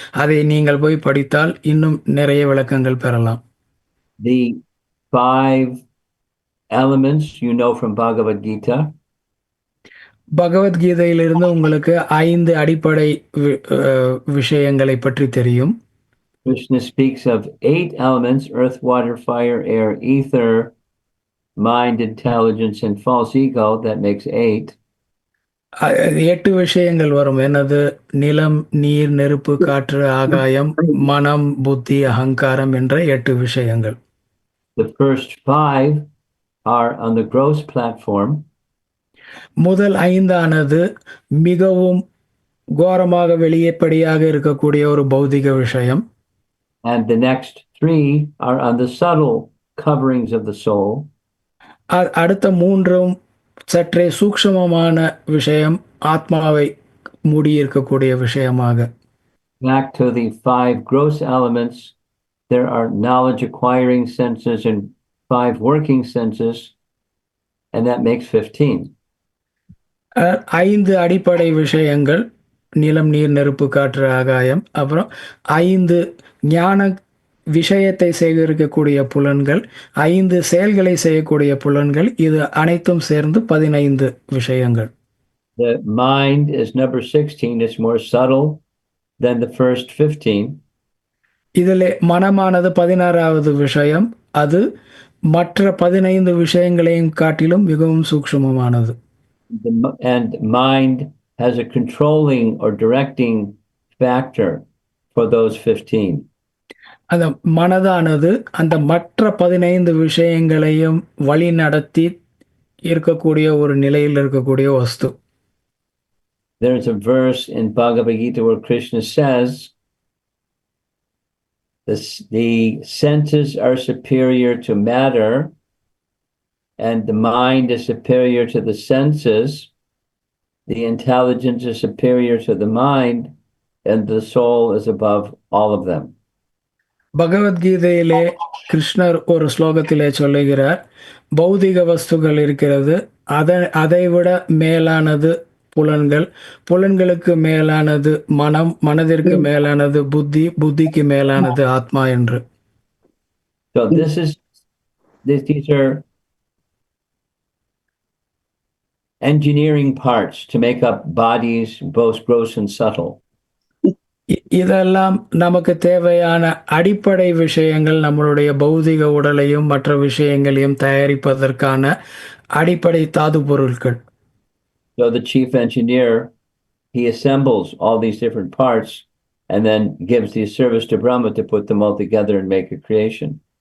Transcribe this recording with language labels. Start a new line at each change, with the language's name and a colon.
Tamil: அதை நீங்கள் போய் படித்தால் இன்னும் நிறைய விளக்கங்கள் பெறலாம்.
English: The 5 elements you know from Bhagavad Gita.
Tamil: பகவத்கீதையிலிருந்து உங்களுக்கு 5 அடிப்படை விஷயங்களை பற்றி தெரியும்.
English: Krishna speaks of 8 elements: earth, water, fire, air, ether, mind, intelligence, and false ego. That makes 8.
Tamil: 8 விஷயங்கள் வரும். என்னது? நிலம், நீர், நெருப்பு, காற்று, ஆகாயம், மனம், புத்தி, அகங்காரம் என்ற 8 விஷயங்கள்.
English: The first 5 are on the gross platform.
Tamil: முதல் 5ஆனது மிகவும் கோரமாக வெளியேப்படியாக இருக்கக்கூடிய ஒரு பௌதிக விஷயம்.
English: And the next 3 are on the subtle coverings of the soul.
Tamil: அடுத்த 3ம் சற்றே சூக்ஷ்மமான விஷயம், ஆத்மாவை மூடி இருக்கக்கூடிய விஷயமாக.
English: Back to the 5 gross elements, there are knowledge acquiring senses and 5 working senses, and that makes 15.
Tamil: 5 அடிப்படை விஷயங்கள், நிலம், நீர், நெருப்பு, காற்று, ஆகாயம். அப்புறம் 5 ஞான விஷயத்தை சேகரிக்கக்கூடிய புலன்கள், 5 செயல்களை செய்யக்கூடிய புலன்கள். இது அனைத்தும் சேர்ந்து 15 விஷயங்கள்.
English: The mind is number 16. It's more subtle than the first 15.
Tamil: இதில் மனமானது 16வது விஷயம். அது மற்ற 15 விஷயங்களையும் காட்டிலும் மிகவும் சூக்ஷ்மமானது.
English: And mind has a controlling or directing factor for those 15.
Tamil: அந்த மனதானது அந்த மற்ற 15 விஷயங்களையும் வழி நடத்தி இருக்கக்கூடிய ஒரு நிலையில் இருக்கக்கூடிய வஸ்து.
English: There's a verse in Bhagavad Gita where Krishna says the senses are superior to matter, and the mind is superior to the senses, the intelligence is superior to the mind, and the soul is above all of them.
Tamil: பகவத்கீதையிலே கிருஷ்ணர் ஒரு ஸ்லோகத்திலே சொல்லுகிறார், பௌதிக வஸ்துகள் இருக்கிறது, அதை விட மேலானது புலன்கள், புலன்களுக்கு மேலானது மனம், மனதிற்கு மேலானது புத்தி, புத்திக்கு மேலானது ஆத்மா என்று.
English: So these are engineering parts to make up bodies, both gross and subtle.
Tamil: இதெல்லாம் நமக்கு தேவையான அடிப்படை விஷயங்கள், நம்மளுடைய பௌதிக உடலையும் மற்ற விஷயங்களையும் தயாரிப்பதற்கான அடிப்படை தாது பொருட்கள்.
English: So the chief engineer, he assembles all these different parts and then gives the service to Brahma to put them all together and make a creation.